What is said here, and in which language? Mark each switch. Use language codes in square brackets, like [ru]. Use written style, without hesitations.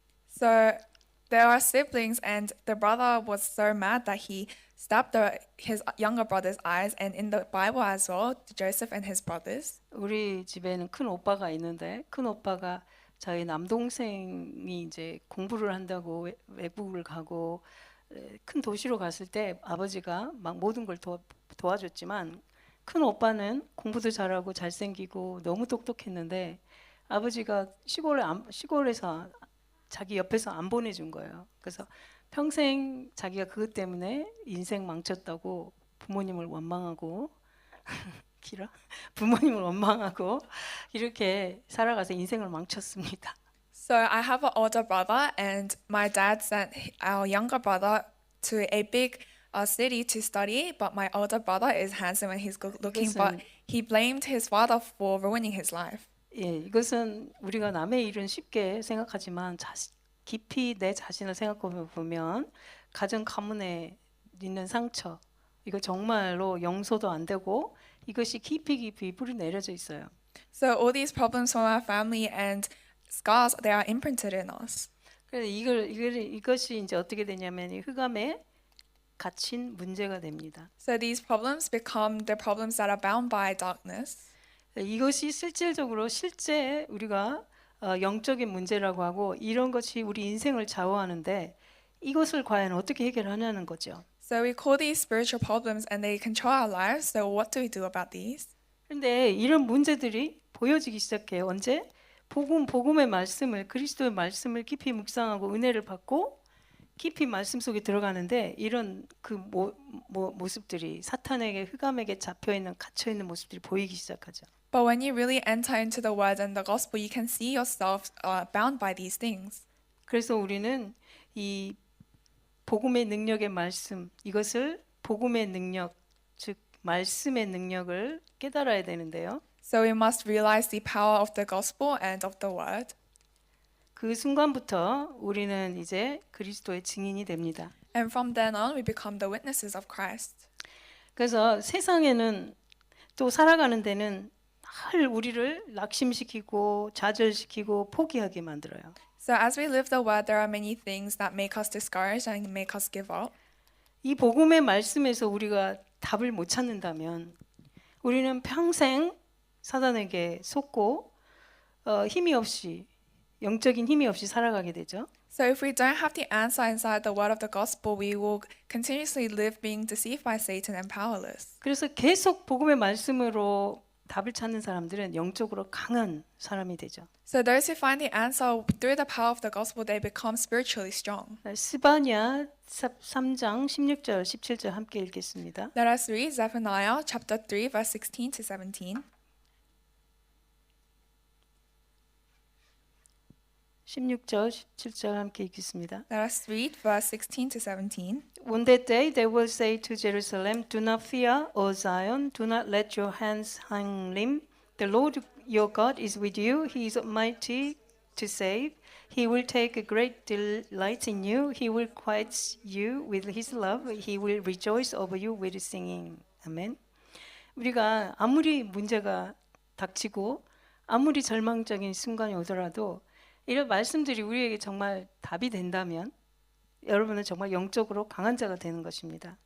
[en] So there are siblings, and the brother was so mad that he stabbed his younger brother's eyes. And in the Bible as well, Joseph and his brothers. [ko] 우리 집에는 큰 오빠가 있는데 큰 오빠가 저희 남동생이 이제 공부를 한다고 외국을 가고 큰 도시로 갔을 때 아버지가 막 모든 걸 도와줬지만 큰 오빠는 공부도 잘하고 잘생기고 너무 똑똑했는데 아버지가 시골에서 자기 옆에서 안 보내준 거예요. 그래서 평생 자기가 그것 때문에 인생 망쳤다고 부모님을 원망하고 부모님을 원망하고 이렇게 살아가서 인생을 망쳤습니다. [en] So I have an older brother, and my dad sent our younger brother to a big city to study. But my older brother is handsome and he's good looking, but he blamed his father for ruining his life. [ko] 예, 이것은 우리가 남의 일은 쉽게 생각하지만 깊이 내 자신을 생각해 보면 가정 가문에 있는 상처 이거 정말로 용서도 안 되고 이것이 깊이 뿌리 내려져 있어요. [en] So all these problems from our family and scars, they are imprinted in us. [ko] 그래서 이것이 이제 어떻게 되냐면 흑암에 갇힌 문제가 됩니다. [en] So these problems become the problems that are bound by darkness. [ko] 이것이 실질적으로 실제 우리가 영적인 문제라고 하고 이런 것이 우리 인생을 좌우하는데 이것을 과연 어떻게 해결하냐는 거죠. [en] So we call these spiritual problems, and they control our lives. So what do we do about these? [ko] 그런데 이런 문제들이 보여지기 시작해요. 언제? 복음의 말씀을 그리스도의 말씀을 깊이 묵상하고 은혜를 받고 깊이 말씀 속에 들어가는데 이런 그 모습들이 사탄에게 흑암에게 잡혀 있는 갇혀 있는 모습들이 보이기 시작하죠. [en] But when you really enter into the word and the gospel, you can see yourself bound by these things. [ko] 그래서 우리는 이 복음의 능력의 말씀, 이것을 복음의 능력, 즉 말씀의 능력을 깨달아야 되는데요. [en] So we must realize the power of the gospel and of the word. [ko] 그 순간부터 우리는 이제 그리스도의 증인이 됩니다. [en] And from then on, we become the witnesses of Christ. [ko] 그래서 세상에는 또 살아가는 데는 늘 우리를 낙심시키고 좌절시키고 포기하게 만들어요. [en] So as we live the word, there are many things that make us discouraged and make us give up. [ko] 이 복음의 말씀에서 우리가 답을 못 찾는다면 우리는 평생 사단에게 속고 힘이 없이 영적인 힘이 없이 살아가게 되죠. [en] So if we don't have the answer inside the word of the gospel, we will continuously live being deceived by Satan and powerless. [ko] 그래서 계속 복음의 말씀으로 답을 찾는 사람들은 영적으로 강한 사람이 되죠. [en] So those who find the answer through the power of the gospel, they become spiritually strong. [ko] 스바냐 3장 16절 17절 함께 읽겠습니다. [en] Let us read Zephaniah chapter 3 verse 16 to 17. [ko] 16절 17절 함께 읽겠습니다. [en] Let us read verse 16 to 17. On that day they will say to Jerusalem, Do not fear, O Zion, do not let your hands hang limp. The Lord your God is with you. He is mighty to save. He will take a great delight in you. He will quiet you with his love. He will rejoice over you with singing. [ko] 아멘. 우리가 아무리 문제가 닥치고 아무리 절망적인 순간이 오더라도 이런 말씀들이 우리에게 정말 답이 된다면 여러분은 정말 영적으로 강한 자가 되는 것입니다.